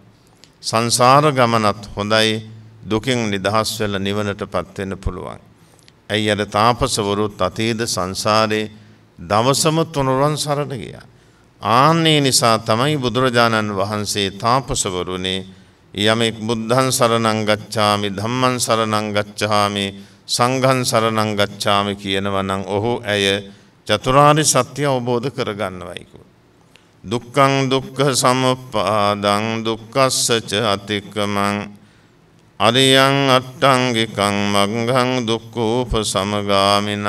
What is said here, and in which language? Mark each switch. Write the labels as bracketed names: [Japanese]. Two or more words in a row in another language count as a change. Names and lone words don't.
[Sinhala] සංසාර ගමනත් හොඳයි, දුකින් නිදහස් වෙලා නිවනටපත් වෙන්න පුළුවන්. ඇයි අර තාපසවරුත් අතීත සංසාරේ දවසම තුනුරුවන් සරණ ගියා. ආන්නේ නිසා තමයි බුදුරජාණන් වහන්සේ තාපසවරුනි යමෙක් [Pali] බුද්ධං සරණං ගච්ඡාමි, ධම්මං සරණං ගච්ඡාමි, සංඝං සරණං ගච්ඡාමි [Sinhala] කියනවා නම් ඔහු ඇය චතුරාර්ය සත්‍ය අවබෝධ කරගන්නවයි කිව්වා. [Pali] දුක්ඛං දුක්ඛ සමුප්පාදං දුක්ඛස්සච අතික්කමං අරියං අට්ඨංගිකං මග්ගං දුක්ඛෝපසමගාමිනං.